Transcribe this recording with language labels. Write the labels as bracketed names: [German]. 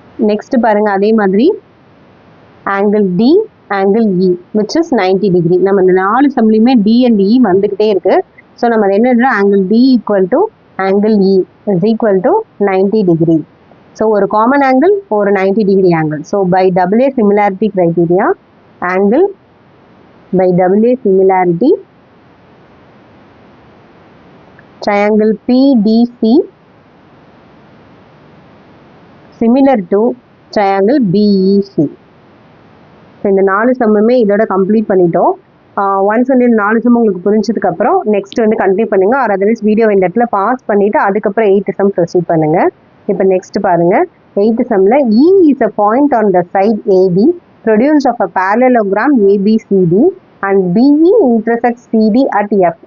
[Tamil] Next பாருங்கள், அதே மாதிரி angle D angle E which is 90 degree. நம்ம இந்த 4 சம்லையுமே D and E வந்துக்கிட்டே இருக்குது. ஸோ நம்ம என்ன angle D equal to angle E is equal to 90 degree. So ஒரு காமன் ஆங்கிள், ஒரு 90 degree angle. [English] So by AA similarity criteria ஆங்கிள் by AA similarity triangle PDC similar to triangle BEC. [Tamil] So இந்த 4 சம்முமே இதோட complete பண்ணிட்டோம். Once வந்து இந்த 4 some உங்களுக்கு புரிஞ்சதுக்கப்புறம் next வந்து continue பண்ணுங்கள். ஆர் அதர்வைஸ் வீடியோ இந்த இடத்துல பாஸ் பண்ணிவிட்டு அதுக்கப்புறம் 8th சம் ப்ரொசீட் பண்ணுங்கள். இப்போ நெக்ஸ்ட் பாருங்கள். 8th சம்மில் [English] E is a point on the side AB produced of a parallelogram ABCD and BE intersects CD at F.